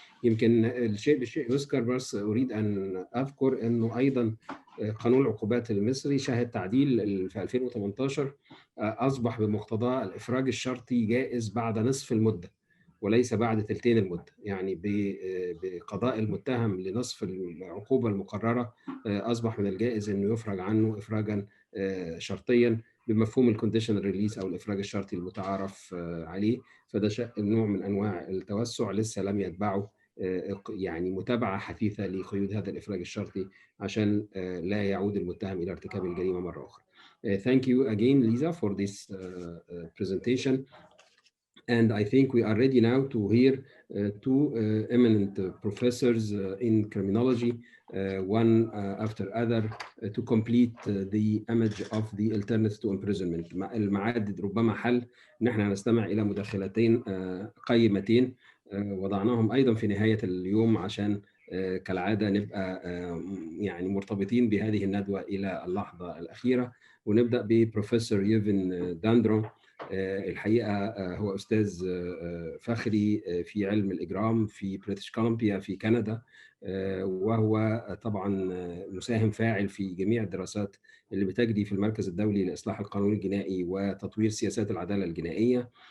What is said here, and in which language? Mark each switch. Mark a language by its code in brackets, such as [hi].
[ar] يمكن الشيء بالشيء يذكر، بس اريد ان اذكر انه ايضا قانون العقوبات المصري شهد تعديل في 2018، اصبح بمقتضاه الافراج الشرطي جائز بعد نصف المده وليس بعد ثلثين المده، يعني بقضاء المتهم لنصف العقوبه المقرره اصبح من الجائز انه يفرج عنه افراجا شرطيا بمفهوم الكونديشنال ريليس او الافراج الشرطي المتعارف عليه. فده نوع من انواع التوسع لسه لم يتبعه يعني متابعه حثيثه لقيود هذا الافراج الشرطي عشان لا يعود المتهم الى ارتكاب الجريمه مره اخرى. [en] Thank you again, Lisa, for this presentation. And I think we are ready now to hear two eminent professors in criminology, one after other, to complete the image of the alternative to imprisonment. [ar] المعاد ربما حل ان احنا نستمع الى مداخلتين قيمتين وضعناهم ايضا في نهايه اليوم عشان كالعاده نبقى يعني مرتبطين بهذه الندوه الى اللحظه الاخيره. ونبدا ببروفيسور يوفن داندرون. الحقيقه هو استاذ فخري في علم الاجرام في بريتش كولومبيا في كندا، وهو طبعا مساهم فاعل في جميع الدراسات اللي بتجري في المركز الدولي لاصلاح القانون الجنائي وتطوير سياسات العداله الجنائيه.